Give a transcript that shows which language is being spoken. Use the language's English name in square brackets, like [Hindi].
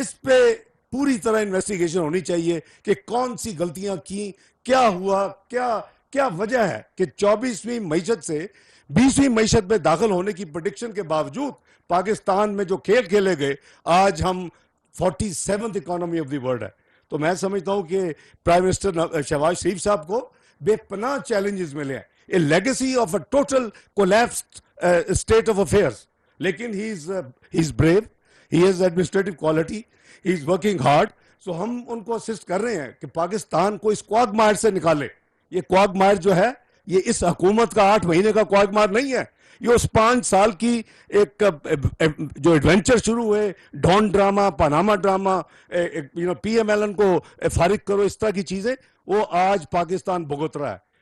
[Urdu] اس پہ پوری طرح انویسٹیگیشن ہونی چاہیے کہ کون سی غلطیاں کی, کیا ہوا, کیا وجہ ہے کہ 24ویں معیشت سے 20ویں معیشت میں داخل ہونے کی پریڈکشن کے باوجود پاکستان میں جو کھیل کھیلے گئے, آج ہم 47th economy of the world ہے. تو میں سمجھتا ہوں کہ پرائم منسٹر شہباز شریف صاحب کو بے پناہ چیلنجز ملے ہیں, اے legacy of a total collapsed state of affairs. لیکن [English] he's brave, he has administrative quality, he's working hard. [Urdu] So ہم ان کو اسسٹ کر رہے ہیں کہ پاکستان کو اس کوگمائر سے نکالے. یہ کوگمائر جو ہے یہ اس حکومت کا 8 مہینے کا کوگمائر نہیں ہے, یہ اس 5 سال کی ایک جو ایڈونچر شروع ہوئے, Dawn drama, Panama drama, PMLN کو فارغ کرو, اس طرح کی چیزیں, وہ آج پاکستان بھگت رہا ہے.